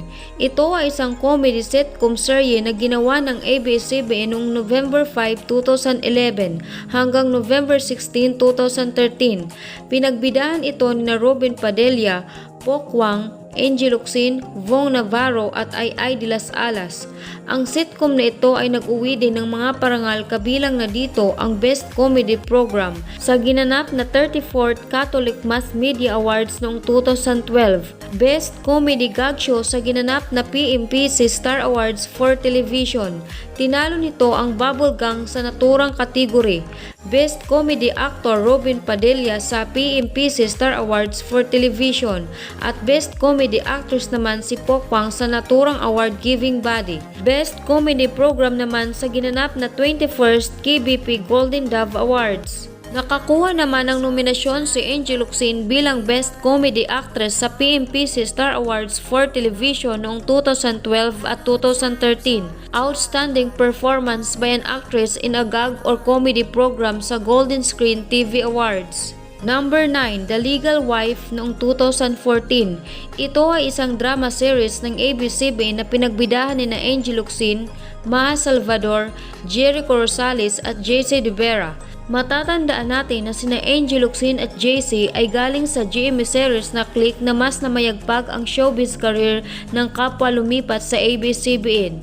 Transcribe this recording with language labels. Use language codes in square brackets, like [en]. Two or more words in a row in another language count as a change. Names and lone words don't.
[tl] Ito ay isang [en] comedy sitcom [tl] serye na ginawa ng ABS-CBN noong November 5, 2011 hanggang November 16, 2013. Pinagbidahan ito ni Robin Padilla, Pokwang, Angel Locsin, Vong Navarro at Ai de las Alas. Ang sitcom na ito ay nag-uwi din ng mga parangal, kabilang na dito ang Best Comedy Program sa ginanap na 34th Catholic Mass Media Awards noong 2012. Best Comedy Gag Show sa ginanap na PMPC Star Awards for Television. Tinalo nito ang Bubble Gang sa naturang kategory. Best Comedy Actor Robin Padilla sa PMPC Star Awards for Television at Best Comedy Actress naman si Pokwang sa naturang [en] award-giving body. [tl] Best Comedy Program naman sa ginanap na 21st KBP Golden Dove Awards. Nakakuha naman ng nominasyon si Angel Locsin bilang Best Comedy Actress sa PMPC Star Awards for Television noong 2012 at 2013. Outstanding Performance by an Actress in a Gag or Comedy Program sa Golden Screen TV Awards. Number 9, The Legal Wife noong 2014. Ito ay isang [en] drama series [tl] ng ABS-CBN na pinagbidahan ni na Angel Locsin, Maha Salvador, Jericho Rosales at JC De Vera. Matatandaan natin na sina Angel Locsin at JC ay galing sa GMA series na Click na mas namayagpag ang [en] showbiz career [tl] ng kapwa lumipat sa ABS-CBN.